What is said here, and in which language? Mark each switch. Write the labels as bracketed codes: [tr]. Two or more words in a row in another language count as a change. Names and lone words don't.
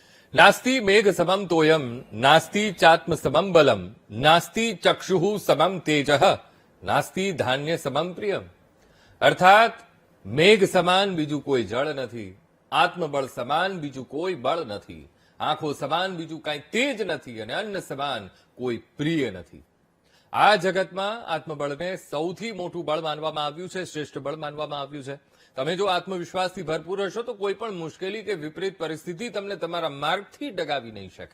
[sa] नास्ति मेघ समम तोयम नास्ति चात्म समम बलम नास्ति चक्षुः समम तेजः नास्ति धान्य समम प्रियम। [gu] અર્થાત મેઘ સમાન બીજું કોઈ જળ નથી, આત્મબળ સમાન બીજું કોઈ બળ નથી, આંખો સમાન બીજું કાંઈ તેજ નથી અને અન્ન સમાન કોઈ પ્રિય નથી। આ જગતમાં આત્મબળને સૌથી મોટું બળ માનવામાં આવ્યું છે, શ્રેષ્ઠ બળ માનવામાં આવ્યું છે। તમે જો આત્મવિશ્વાસથી ભરપૂર હશો તો કોઈ પણ મુશ્કેલી કે વિપરીત પરિસ્થિતિ તમને તમારા માર્ગથી ડગાવી નહીં શકે।